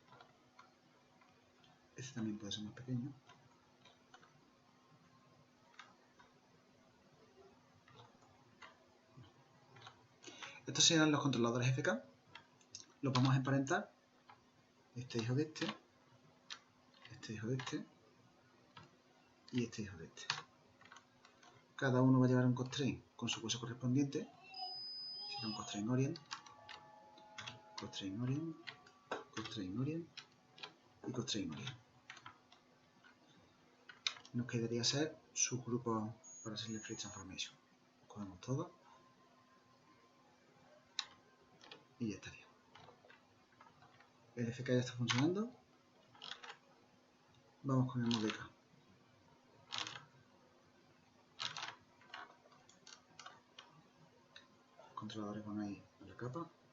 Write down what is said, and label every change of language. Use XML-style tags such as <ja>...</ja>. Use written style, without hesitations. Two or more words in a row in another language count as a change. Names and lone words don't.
<es>Este también puede ser más pequeño. Estos serán los controladores FK. Los vamos a emparentar. Este hijo de este. Este hijo de este. Y este hijo de este. Cada uno va a llevar un constraint con su hueso correspondiente. Será un</es> <en>constraint orient. Constraint orient. Constraint orient. Y constraint orient.</en> <es>Nos quedaría hacer subgrupos para hacerle</es> <en>free transformation.</en> <es>Cogemos todo. Y ya estaría. El FK ya está funcionando. Vamos con el ModDK. Los controladores van ahí en la capa.</es>